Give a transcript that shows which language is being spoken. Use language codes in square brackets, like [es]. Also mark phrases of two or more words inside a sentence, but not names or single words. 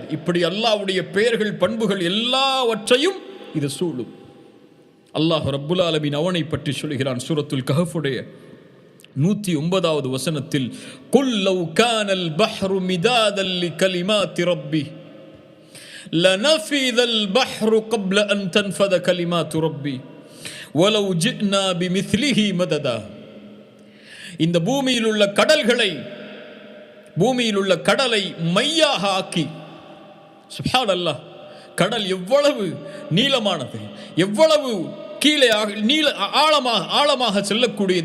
[ta] இப்படி அல்லாஹ்வுடைய பெயர்கள் பண்புகள் எல்லாவற்றையும் இது சூழும். அல்லாஹ் ரப்புல் ஆலமீன் அவனை பற்றி சொல்கிறான் சூரத்துல் கஹஃபுடைய 109வது வசனத்தில், [ar] قل لو كان البحر مدادا لكلمات ربي لنفد البحر قبل أن تنفذ كلمات ربي ولو جئنا بمثله مددا. [ta] இந்த பூமியில் உள்ள கடலை மையாக ஆக்கி, சுப்ஹானல்லாஹ், கடல் எவ்வளவு நீளமானது, எவ்வளவு கீழே ஆழமாக செல்லக்கூடியது.